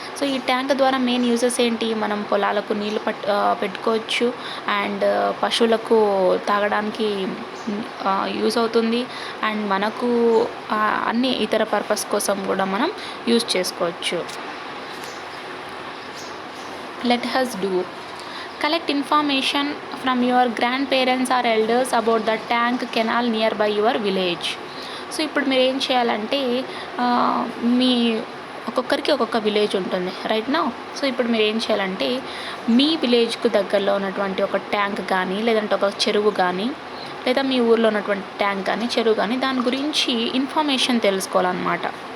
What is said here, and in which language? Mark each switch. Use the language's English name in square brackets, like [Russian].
[Telugu] So ఈ tank ద్వారా main uses ఏంటి? మనం పొలాలకు నీళ్ళు పెట్టుకోవచ్చు, అండ్ పశువులకు తాగడానికి యూజ్ అవుతుంది, అండ్ మనకు అన్ని ఇతర పర్పస్ కోసం కూడా మనం యూజ్ చేసుకోవచ్చు. [English] Let us do. Collect information from your grandparents or elders about the tank canal nearby your village. [Telugu] So ఇప్పుడు మీరు ఏం చేయాలంటే మీ ఒక్కొక్కరికి ఒక్కొక్క విలేజ్ ఉంటుంది [English] Right now. [Telugu] సో ఇప్పుడు మీరు ఏం చేయాలంటే మీ విలేజ్కు దగ్గరలో ఉన్నటువంటి ఒక ట్యాంక్ కానీ, లేదంటే ఒక చెరువు కానీ, లేదా మీ ఊర్లో ఉన్నటువంటి ట్యాంక్ కానీ, చెరువు కానీ, దాని గురించి ఇన్ఫర్మేషన్ తెలుసుకోవాలన్నమాట.